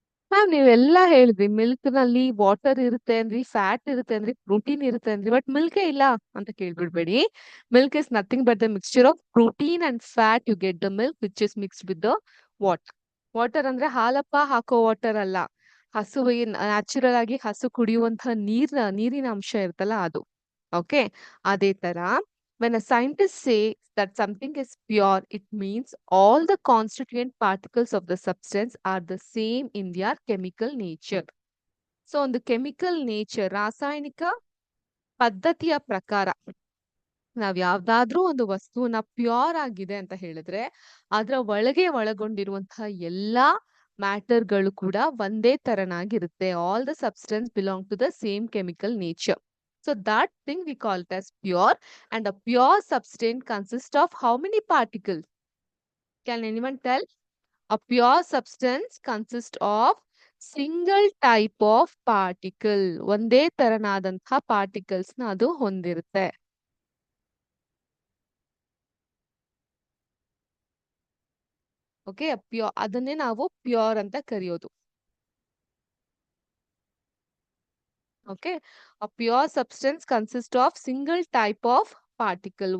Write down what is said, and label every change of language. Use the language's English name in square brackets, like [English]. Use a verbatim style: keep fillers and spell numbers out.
[Kannada] Ma'am ನೀವೆಲ್ಲ ಹೇಳಿದ್ರಿ, milk ನಲ್ಲಿ ವಾಟರ್ ಇರುತ್ತೆ ಅಂದ್ರಿ, ಫ್ಯಾಟ್ ಇರುತ್ತೆ ಅಂದ್ರಿ, ಪ್ರೋಟೀನ್ ಇರುತ್ತೆ ಅಂದ್ರಿ, ಬಟ್ ಮಿಲ್ಕೇ ಇಲ್ಲ ಅಂತ ಕೇಳ್ಬಿಡ್ಬೇಡಿ. [English] Milk is nothing but the mixture of protein and fat. You get the milk which is mixed with the water. [Kannada] Water ಅಂದ್ರೆ ಹಾಲಪ್ಪ ಹಾಕೋ ವಾಟರ್ ಅಲ್ಲ, ಹಸುವಿಗೆ ನ್ಯಾಚುರಲ್ ಆಗಿ ಹಸು ಕುಡಿಯುವಂತಹ ನೀರ್ನ ನೀರಿನ ಅಂಶ ಇರುತ್ತಲ್ಲ ಅದು. [English] okay, [Kannada] ಅದೇ ತರ [English] when a scientist says that something is pure, it means all the constituent particles of the substance are the same in their chemical nature. So, on the chemical nature, [Kannada] ರಾಸಾಯನಿಕ ಪದ್ಧತಿಯ ಪ್ರಕಾರ ನಾವ್ ಯಾವ್ದಾದ್ರೂ ಒಂದು ವಸ್ತುವನ್ನ ಪ್ಯೂರ್ ಆಗಿದೆ ಅಂತ ಹೇಳಿದ್ರೆ ಅದರ ಒಳಗೆ ಒಳಗೊಂಡಿರುವಂತಹ ಎಲ್ಲಾ ಮ್ಯಾಟರ್ಗಳು ಕೂಡ ಒಂದೇ ತರನಾಗಿರುತ್ತೆ. [English] All the substance belong to the same chemical nature. So that thing we call it as pure. And a pure substance consist of how many particle? Can anyone tell? A pure substance consists of single type of particle. [Kannada] ಒಂದೇ ತರನಾದಂತಹ particles ನ ಅದು ಹೊಂದಿರುತ್ತೆ. Okay, pure ಅದನ್ನೇ ನಾವು pure ಅಂತ ಕರೆಯೋದು. [English] Okay, a pure substance consist of single type of particle.